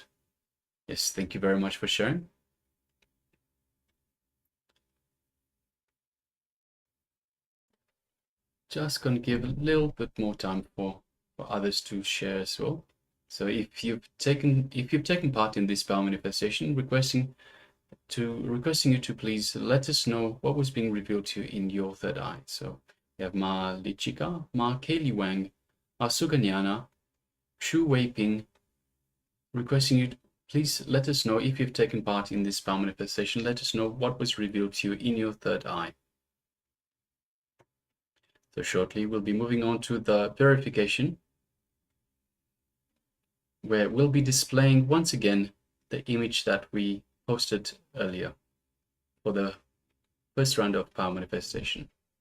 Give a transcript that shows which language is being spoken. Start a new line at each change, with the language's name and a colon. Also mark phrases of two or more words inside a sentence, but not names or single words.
English: Yes, thank you very much for sharing. Just gonna give a little bit more time for others to share as well. So if you've taken part in this power manifestation, requesting you to please let us know what was being revealed to you in your third eye. So we have Ma Lichika, Ma Kaylee Wang, Ma Suganyana, Shu Weiping, requesting you to please let us know if you've taken part in this power manifestation. Let us know what was revealed to you in your third eye. So shortly we'll be moving on to the purification, where we'll be displaying once again the image that we posted earlier for the first round of power manifestation.